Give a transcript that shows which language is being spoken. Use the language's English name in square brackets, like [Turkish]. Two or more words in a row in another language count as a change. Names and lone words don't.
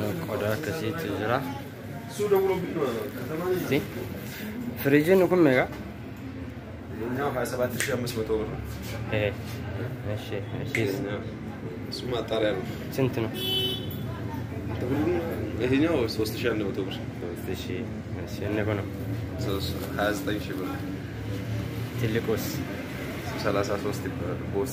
[Oromo] qoda akkasiitu jira. Si firiijiin kun meeqa? [Amharic] Nyaw 27500 ብር እሺ እሺ እሱማ ጣሪያ ነው። ስንት ነው? ይሄኛው 3100 ብር። 3000 እሺ እነኮ ነው 29000 ብር። ትልቁስ 33 ይባላል። ቦስ